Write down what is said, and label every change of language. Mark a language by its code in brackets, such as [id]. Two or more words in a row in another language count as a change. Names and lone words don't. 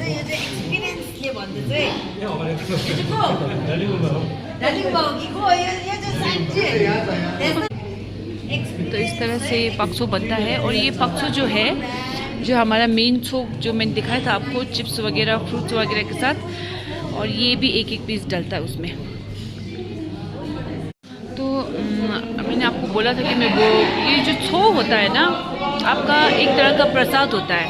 [ne] यो चाहिँ एक्सपिरियन्सले भन्दा चाहिँ दार्जिलिङको यो चाहिँ साँच्चै [hi] तो इस तरह से ये पक्सो बनता है। और ये पक्सो जो है, जो हमारा मेन छोक जो मैंने दिखाया था आपको, चिप्स वगैरह, फ्रूट्स वगैरह के साथ, और ये भी एक एक पीस डलता है उसमें। तो मैंने आपको बोला था कि मैं वो ये जो छो होता है ना, आपका एक तरह का प्रसाद होता है।